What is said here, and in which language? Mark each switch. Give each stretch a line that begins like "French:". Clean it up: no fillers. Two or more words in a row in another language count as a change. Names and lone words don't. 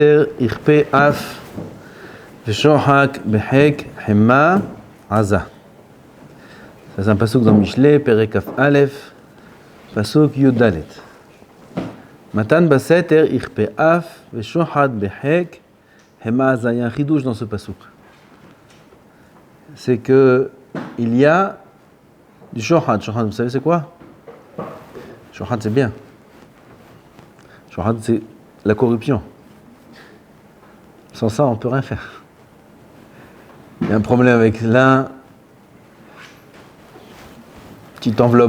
Hebrew: יכפה אף ושוחק בחק חמה עזה.
French: Ça c'est un pasuk dans Mishlei,
Hebrew: פרק כף אלף, פסוק יוד דלת. מתן בסתר יכפה אף ושוחד בחק חמה עזה.
French: Il y a un chidouche dans ce pasuk. C'est que il y a du shohad. Shohad, vous savez c'est quoi? Shohad c'est bien. Shohad c'est la corruption. Sans ça, on ne peut rien faire. Il y a un problème avec l'un, petite enveloppe.